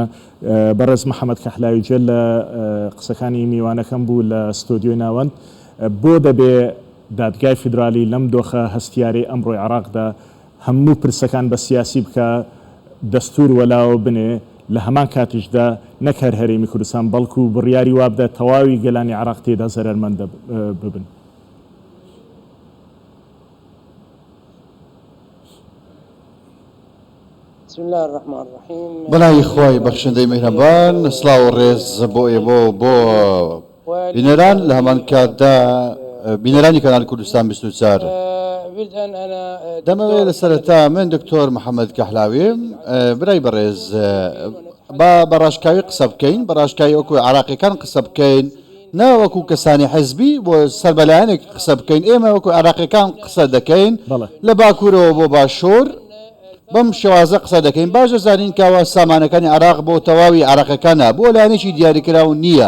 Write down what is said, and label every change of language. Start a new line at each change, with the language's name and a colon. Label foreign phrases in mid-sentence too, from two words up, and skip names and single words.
Central Kurdish: بەڕێز محەممەد کەحلاوی جێ لە قسەکانی میوانەکەم بوو لە ستۆدیۆی ناوەند بۆ دەبێ دادگای فیدرالی لەم دۆخە هەستیاری ئەمڕۆی عێراقدا هەموو پرسەکان بە سیاسی بکە دەستور وەلاوە بنێ لە هەمان کاتیشدا نەکار هەرێمی کوردستان بەڵکو و بڕیاری وابدە تەواوی گەلانی عێراق تێدا زەرمەندە ببن.
Arabic: بسم الله الرحمن الرحيم.
Central Kurdish: بەناوی خۆی بەخشندەی میهرەبان سڵاو و ڕێز بۆ ئێوە بۆ بینەران لە هەمان کاتدا بینەرانی کەناڵی کوردستان 24. دەمەوێت لە سەرەتا من دکتۆر محەممەد کەحلاوی برای بەڕێز بە ڕاشکاوی قسە بکەین بە ڕاشکاوی وەکو عێراقیەکان قسە بکەین ناوەکو کەسانی حزبی بۆ سەربەلایەنێک قسە بکەین ئێمە وەکو عێراقیەکان قسە دەکەین لە باکوورەوە بۆ باشوور بەم شێوازە قسە دەکەین باش دەزانین کەوە سامانەکانی عێراق بۆ تەواوی عێراقیەکانە بۆ لایەنێکی دیاریکراو نییە.